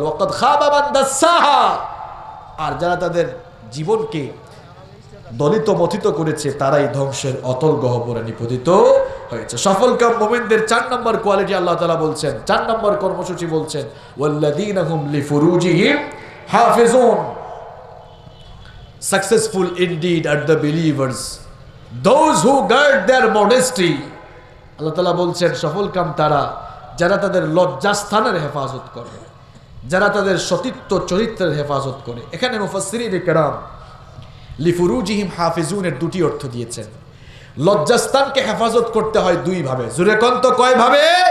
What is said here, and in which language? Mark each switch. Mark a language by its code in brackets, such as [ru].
[ar] ওয়াকাদ খাবা মান দাসসাহা, [bn] আর যারা তাদের জীবনকে দলিত মথিত করেছে তারাই ধ্বংসের অতল গহ্বরে নিপতিত হয়েছে। সফলকাম মুমিনদের 4 নম্বর কোয়ালিটি আল্লাহ তাআলা বলছেন, 4 নম্বর কর্মসূচি বলছেন [ar] ওয়াল্লাযীনা হুম লিফুরুজিহিম হাফিজুন। [en] Successful indeed are the believers, those who guard their modesty। [bn] আল্লাহ তাআলা বলছেন সফলকাম তারা যারা তাদের লজ্জাস্থানের হেফাজত করে, যারা তাদের সতীত্ব চরিত্রের হেফাজত করে। এখানে মুফাসসিরিনে কেরাম লিফুরুজিহিম হাফিজুনের দুটি অর্থ দিয়েছেন। লজ্জাস্থানকে হেফাজত করতে হয় দুই ভাবে, জোরে কোন তো কয় ভাবে?